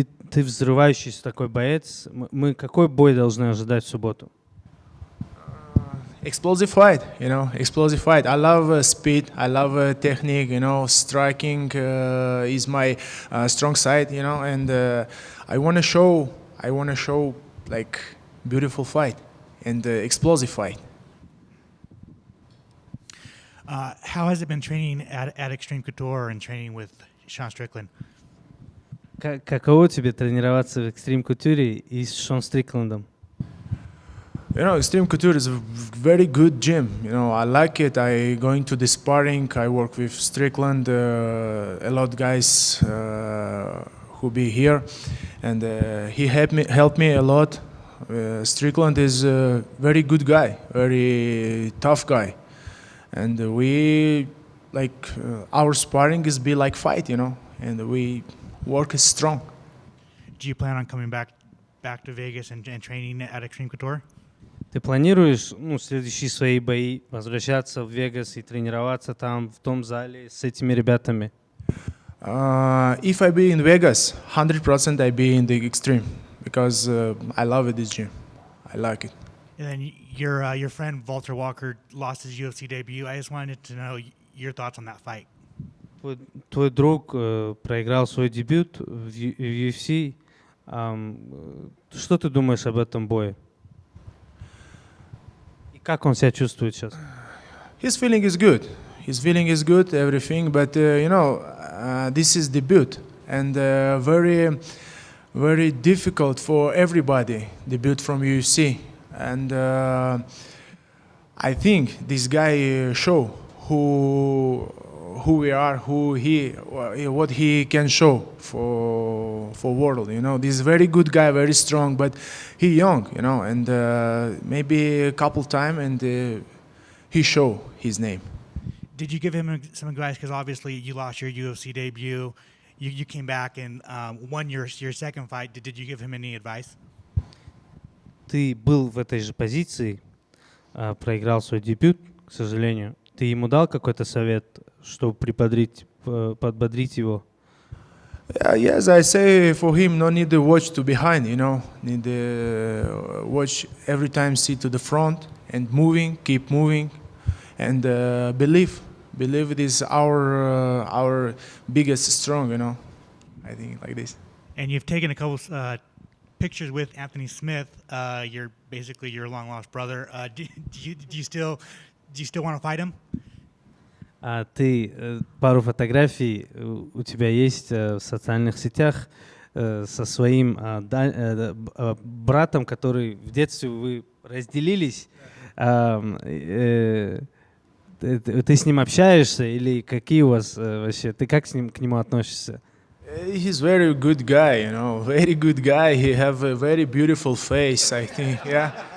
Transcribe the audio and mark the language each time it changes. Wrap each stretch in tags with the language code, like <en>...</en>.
<ru>Ты взрывающийся такой боец. Мы какой бой должны ожидать в субботу?</ru> <en>Explosive fight, explosive fight. I love speed, I love technique, striking is my strong side, and I want to show like beautiful fight and explosive fight. How has it been training at Extreme Couture and training with Sean Strickland?</en> <ru>Каково тебе тренироваться в Extreme Couture и с Шон Стрикландом?</ru> <en>Extreme Couture is a very good gym. I like it. I going to the sparring. I work with Strickland, a lot guys who be here, and he helped me a lot. Strickland is a very good guy, very tough guy, and we like our sparring is be like fight, and we work is strong. Do you plan on coming back to Vegas and training at Extreme Couture?</en> <ru>Ты планируешь, следующие свои бои возвращаться в Вегас и тренироваться там, в том зале, с этими ребятами?</ru> <en>If I be in Vegas, 100% I be in the Extreme because I love this gym. I like it. And then your friend Walter Walker lost his UFC debut. I just wanted to know your thoughts on that fight.</en> <ru>Твой друг проиграл свой дебют в UFC. Что ты думаешь об этом бое? И как он себя чувствует сейчас?</ru> <en>His feeling is good. His feeling is good, everything. But this is debut, and very, very difficult for everybody. Debut from UFC, and I think this guy show who we are, what he can show for world. This is very good guy, very strong, but he young, and maybe a couple time and he show his name. Did you give him some advice? Because obviously you lost your UFC debut. You came back and won your second fight. Did you give him any advice?</en> <ru>Ты был в этой же позиции, проиграл свой дебют, к сожалению. Ты ему дал какой-то совет, чтобы подбодрить его?</ru> <en>Yes, I say for him, no need to watch to behind, need to watch every time, see to the front and keep moving, and believe it is our biggest strong, I think like this. And you've taken a couple pictures with Anthony Smith, basically your long lost brother. Do you still want to fight him?</en> <ru>Ты пару фотографий у тебя есть в социальных сетях со своим братом, который в детстве вы разделились. Ты с ним общаешься или какие у вас вообще? Ты как к нему относишься?</ru> <en>He's very good guy, very good guy. He have a very beautiful face, I think, yeah.</en>